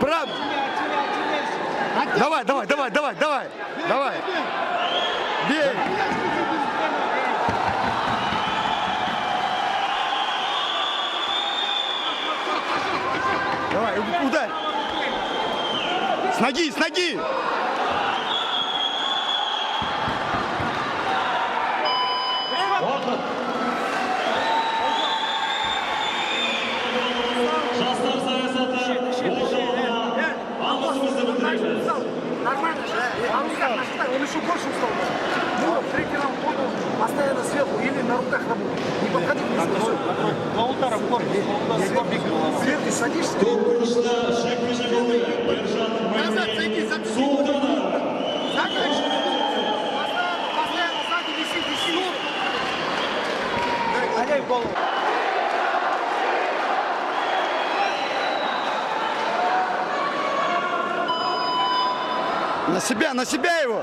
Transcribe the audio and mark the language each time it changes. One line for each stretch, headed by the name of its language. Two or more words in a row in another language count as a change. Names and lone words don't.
Russian: Давай. Бей. Давай, ударь. С ноги, с ноги!
Kazakh: Жастар саясаты орталығына алғысымызды білдіреміз.
Russian: Нормально же. Он еще больше устал. Ну, третий раунд он постоянно сверху или на руках работает. Не подходи близко. Два удара в корпус. Сверху садишься.
Kazakh: Конкурста жекпе-жек болды. Ержан Маймеев Султанов.
Russian: Постоянно сзади виси. Гоняй в голову. На себя его!